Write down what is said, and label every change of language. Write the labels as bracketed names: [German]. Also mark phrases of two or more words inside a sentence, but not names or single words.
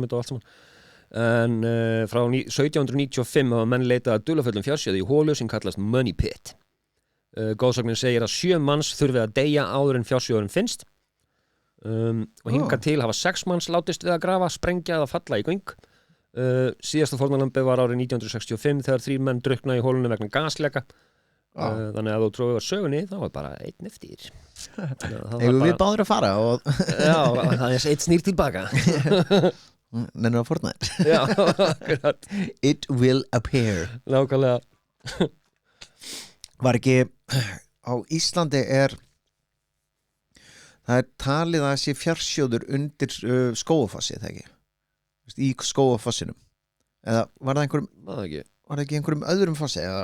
[Icelandic] þetta og allt saman en frá 1795 hafa menn leitað að dularfullum fjársjóði í hólu sem kallast Money Pit góðsagnin segir að 7 manns þurfi að deyja áður en fjársjóðurinn finnst og hingað til hafa 6 manns látist við að grafa, sprengja eða falla í göng síðasta fórnarlambið var árið 1965 þegar 3 menn drukkna í hólunum vegna gasleka þannig að þú tróður sögunni þá var bara einn eftir Eigum við báður að fara og Já, það er eitt snýr tilbaka Nennir að forna þér Já, akkurat [English] It will appear [Icelandic] Nákvæmlega Var ekki á Íslandi það er talið að sé fjársjóður undir Skógafossi þegar ekki í Skógafossinum eða var það ekki einhverjum öðrum fossi eða